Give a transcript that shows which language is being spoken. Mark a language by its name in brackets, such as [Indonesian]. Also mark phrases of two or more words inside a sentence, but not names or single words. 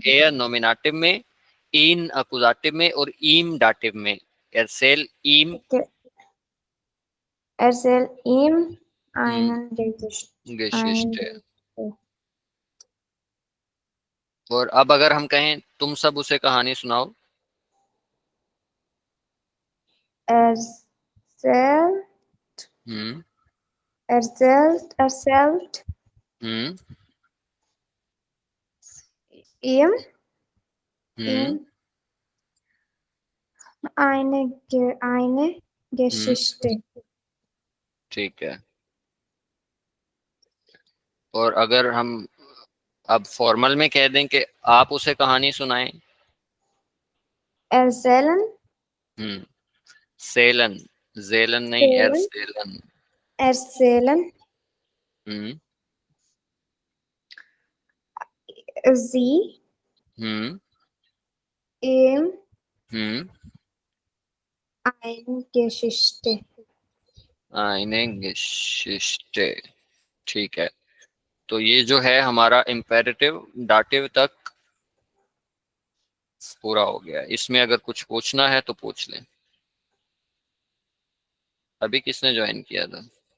[Hindi] एयर नॉमिनेटिव में, इन अकुजाटिव में और ईम डाटिव में। [German] erzähl ihm. [Hindi] ठीक है। [German] erzähl ihm einen गेशिष्ट है। ein [Hindi] और अब अगर हम कहें तुम सब उसे कहानी सुनाओ। [German] erzähl हम्म erzählt हम्म ihm हम्म ihm eine हम्म Geschichte। [Hindi] ठीक है। और अगर हम अब फॉर्मल में कह दें कि आप उसे कहानी सुनाएं। [German] Erzählen [Hindi] हम्म सेलन, जेलन नहीं, [German] erzählen एरसेलन। erzählen हम्म sie हम्म ihm हम्म eine Geschichte। eine Geschichte. [Hindi] ठीक है, तो ये जो है हमारा [English] imperative dative [Hindi] तक पूरा हो गया। इसमें अगर कुछ पूछना है तो पूछ लें। अभी किसने ज्वाइन किया था?